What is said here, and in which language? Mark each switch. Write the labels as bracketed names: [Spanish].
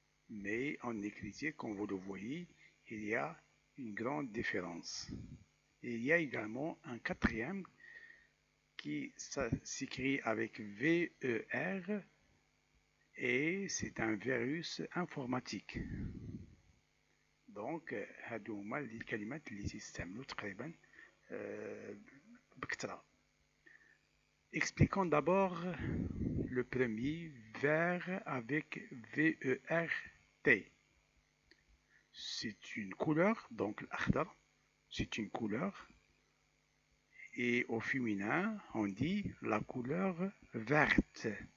[French] Mais en écriture, comme vous le voyez, il y a une grande différence. Et il y a également un quatrième qui s'écrit avec VER et c'est un virus informatique. [Arabic] Donc هادو هما الكلمات اللي تيستعملوا تقريبا بكثرة. [French] Expliquons d'abord le premier, vert avec VERT. C'est une couleur, donc l'akhdar, c'est une couleur. Et au féminin, on dit la couleur verte.